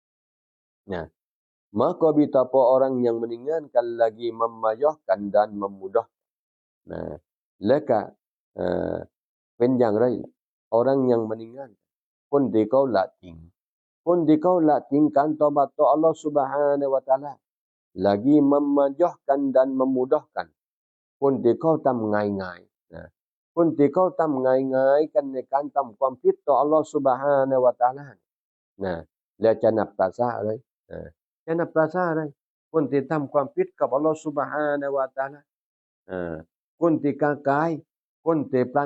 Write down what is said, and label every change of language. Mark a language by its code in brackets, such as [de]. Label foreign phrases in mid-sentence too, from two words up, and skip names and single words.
[ms] maka betapa orang yang meninggalkan lagi memmayahkan dan memudahkan [th] และก็เป็นอย่างไร [ms] orang yang meninggalkan [th] คนที่เขา ละทิ้งการตอบัตต่ออัลลอฮ์ [ar] سبحانه وتعالى [ms] lagi memajahkan dan memudahkan [th] คนที่เขาทำง่ายๆคนที่เขาทำง่ายๆกันในการทำความผิดต่ออัลลอฮ์ [ar] سبحانه وتعالى [th] และจะนับภาษาอะไรจะนับภาษาอะไรคนที่ทำความผิดกับอัลลอฮ์ [ar] سبحانه وتعالى [th] คนที่กายคนที่ประ